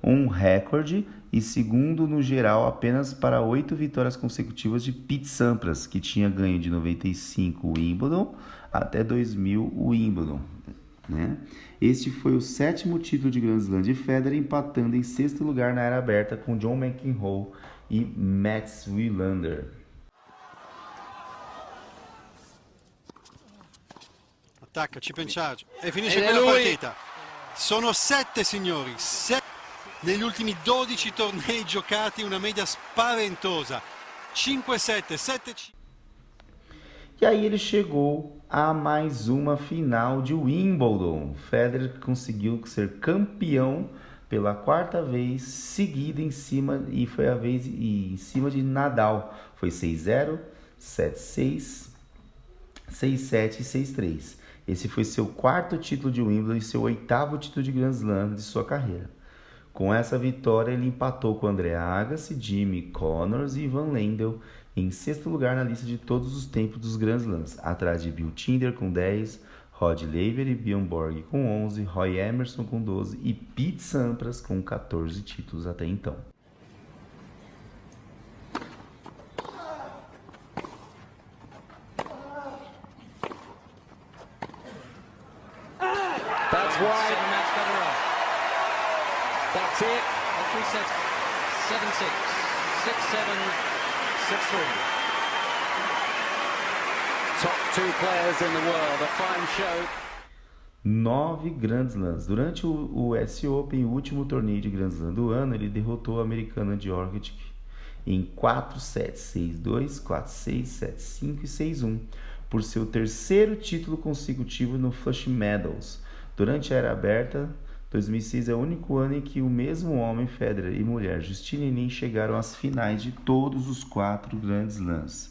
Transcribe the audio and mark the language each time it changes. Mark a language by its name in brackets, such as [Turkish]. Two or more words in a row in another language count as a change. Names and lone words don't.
[Portuguese] um recorde e segundo no geral apenas para 8 vitórias consecutivas de Pete Sampras, que tinha ganho de 95 o Wimbledon até 2000 o Wimbledon. Né? Este foi o 7º título de Grand Slam de Federer, empatando em 6º lugar na era aberta com John McEnroe e Mats Wilander. [Italian] Attacca, ci pensate e finisce quella partita. Sono 7 signori, 7 negli ultimi 12 tornei giocati, una media spaventosa. 5-7, 7-5. [Portuguese] E aí ele chegou a mais uma final de Wimbledon. Federer conseguiu ser campeão pela 4ª vez seguida em cima de Nadal. Foi 6-0, 7-6, 6-7 e 6-3. Esse foi seu 4º título de Wimbledon e seu 8º título de Grand Slam de sua carreira. Com essa vitória, ele empatou com André Agassi, Jimmy Connors e Ivan Lendl em 6º lugar na lista de todos os tempos dos Grand Slams, atrás de Bill Tinder com 10, Rod Laver e Bjorn Borg com 11, Roy Emerson com 12 e Pete Sampras com 14 títulos até então. [English] That's why. That's it. 3 sets, 7-6, 6-7, 6-3. Top 2 players in the world. A fine show. 9 Grand Slams. [Portuguese] Durante o US Open, o último torneio de Grand Slam do ano, ele derrotou o americano Djokovic em 4 sets, 6-2, 4-6, 7-5 e 6-1, por seu 3º título consecutivo no Flushing Meadows. Durante a era aberta, 2006 é o único ano em que o mesmo homem, Federer, e mulher, Justine Henin, chegaram às finais de todos os 4 Grand Slams.